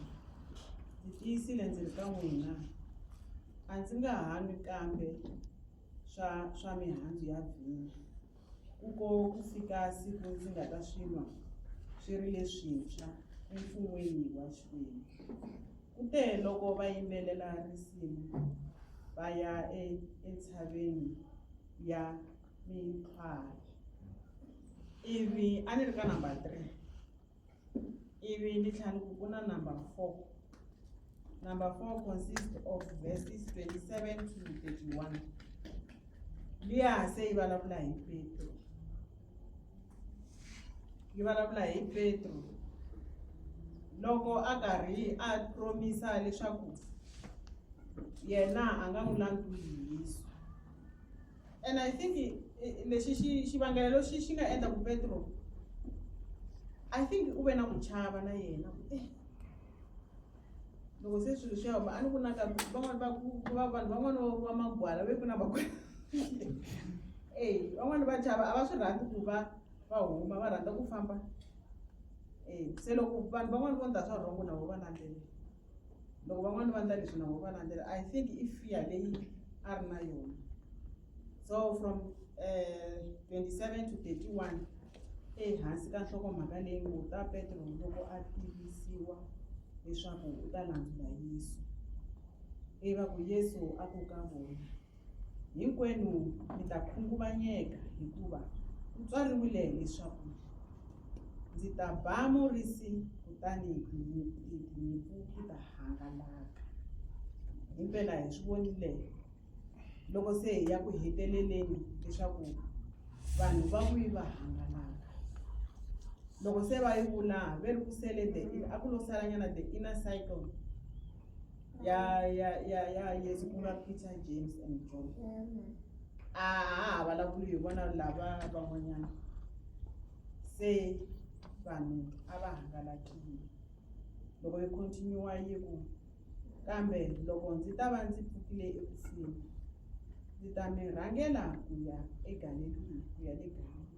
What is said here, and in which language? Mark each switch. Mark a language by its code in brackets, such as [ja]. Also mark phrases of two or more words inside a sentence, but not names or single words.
[ts] Ndzi tiyisile ndzi ri ka n'wina, a ndzi nga hanyi kambe swa mihandzu ya vhinyo ku fika siku ndzi nga ta swi nwa swi ri leswintshwa emfun'weni wa Xikwembu. Kute loko va yimbelela risimu va ya entshaveni ya mintlhwari, ivi a ni ri ka number 3, ivi ni tlhela ku na number 4. [en] Number 4 consists of verses 27 to 31. [ts] Liya se yi vulavula hi Petro. Yi vulavula hi Petro loko a karhi a promisa leswaku yena a nga n'wi landzuli Yesu. [en] And I think [ts] lexi xivangelo xi nga endla ku Petro, [en] I think [ts] u ve na ku chava na yena loko se swilo swi hamba. A ni ku na van'wani vanhu van'wani va magwala ve ku na magwala van'wani va chava, a va swi rhandzi ku va huma, va rhandza ku famba. Se loko vanhu van'wani vo ndla swa wrong na vo va landzelela, loko van'wani va ndla leswi na vo va landzelela. [en] I think [ts] i fear leyi a ri na yona. So from 27 to 31 ehansi ka nhlokomhaka leyi ngo ta Petro loko a tivisiwa leswaku u ta landzula Yesu, va ku Yesu a ku ka vona, hinkwenu mi ta khunguvanyeka hikuva ku tswariwile leswaku ndzi ta ba murisi kutani tinyimpfu ti ta hangalaka. Himpela hi swi vonile loko se hi ya ku heteleleni leswaku vanhu va vuyi va hangalaka. Loko se va yi vula ve ri ku sele a ku lo salanyana [en] the inner cycle [ts] ya Yesu ku nga Peter, James and John. A ha vulavuli hi vona lava van'wanyana, se vanhu a va hangalakile. Loko yi continue yi ku kambe loko ndzi ta va ndzi pfukile ekufeni ndzi ta mi rhangela ku ya eGalileya, ku ya le Galileya.